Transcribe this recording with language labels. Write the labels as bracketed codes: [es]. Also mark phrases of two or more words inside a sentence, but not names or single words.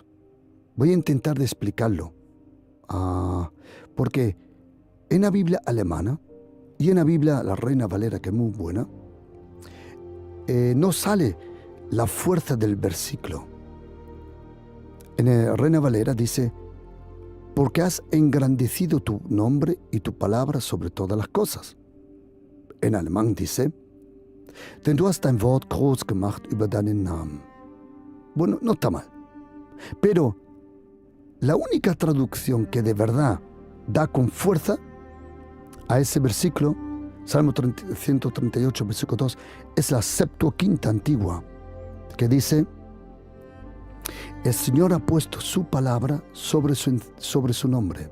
[es] Voy a intentar de explicarlo, porque en la Biblia alemana y en la Biblia la Reina Valera, que es muy buena, no sale la fuerza del versículo. En la Reina Valera dice, porque has engrandecido tu nombre y tu palabra sobre todas las cosas. En alemán dice, [de] denn du hast dein Wort groß gemacht über deinen Namen. [es] Bueno, no está mal. Pero la única traducción que de verdad da con fuerza a ese versículo, Salmo 138, versículo 2, es la Septuaginta antigua, que dice, el Señor ha puesto su palabra sobre su nombre.